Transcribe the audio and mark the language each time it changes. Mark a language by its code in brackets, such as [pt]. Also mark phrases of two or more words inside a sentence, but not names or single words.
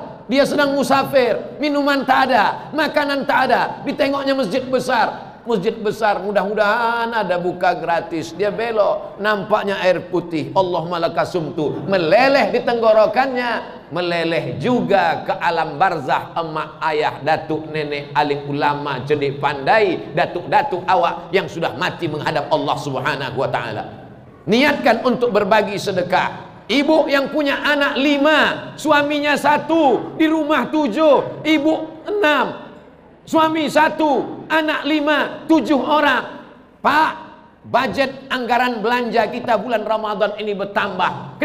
[id] Dia sedang musafir, minuman tak ada, makanan tak ada, ditengoknya masjid besar. Masjid besar, mudah-mudahan ada buka gratis. Dia belok, nampaknya air putih, [ar] اللهم لك صمت, [id] meleleh di tenggorokannya, meleleh juga ke alam barzah. Emak, ayah, datuk, nenek, alim ulama, cerdik pandai, datuk-datuk awak yang sudah mati menghadap Allah [ar] سبحانه وتعالى. [id] Niatkan untuk berbagi sedekah. Ibu yang punya anak 5, suaminya 1, di rumah 7, ibu 6, suami 1, anak 5, 7 orang. Pak, budget anggaran belanja kita bulan Ramadan ini bertambah.